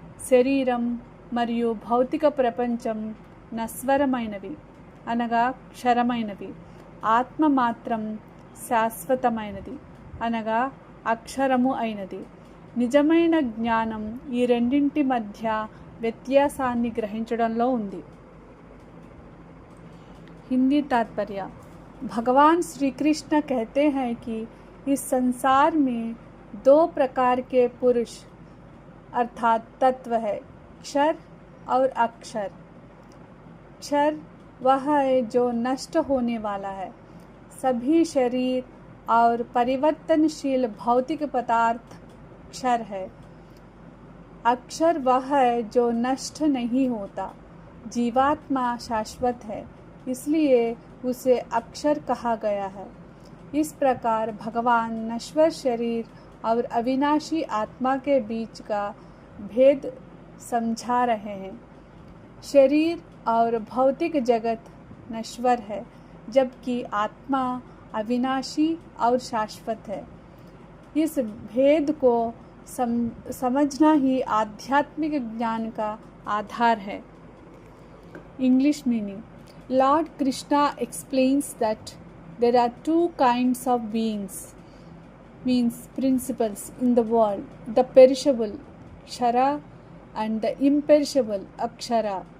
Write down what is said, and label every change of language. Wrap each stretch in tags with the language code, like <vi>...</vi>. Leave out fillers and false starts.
<te>శరీరం మరియు భౌతిక ప్రపంచం నశ్వరమైనవి అనగా క్షరమైనవి. ఆత్మ మాత్రం శాశ్వతమైనది అనగా అక్షరము అయినది. నిజమైన జ్ఞానం ఈ రెండింటి మధ్య వ్యత్యాసాన్ని గ్రహించడంలో ఉంది.</te> <hi>हिंदी तात्पर्य: भगवान श्री कृष्ण कहते हैं कि इस संसार में दो प्रकार के पुरुष अर्थात तत्व है, क्षर और अक्षर. क्षर वह है जो नष्ट होने वाला है. सभी शरीर और परिवर्तनशील भौतिक पदार्थ क्षर है. अक्षर वह है जो नष्ट नहीं होता. जीवात्मा शाश्वत है, इसलिए उसे अक्षर कहा गया है. इस प्रकार भगवान नश्वर शरीर और अविनाशी आत्मा के बीच का भेद समझा रहे हैं. शरीर और भौतिक जगत नश्वर है, जबकि आत्मा अविनाशी और शाश्वत है. इस भेद को समझना ही आध्यात्मिक ज्ञान का आधार है.</hi> <en>English meaning: Lord Krishna explains that there are two kinds of beings, means principles, in the world: the perishable Kshara and the imperishable Akshara.</en>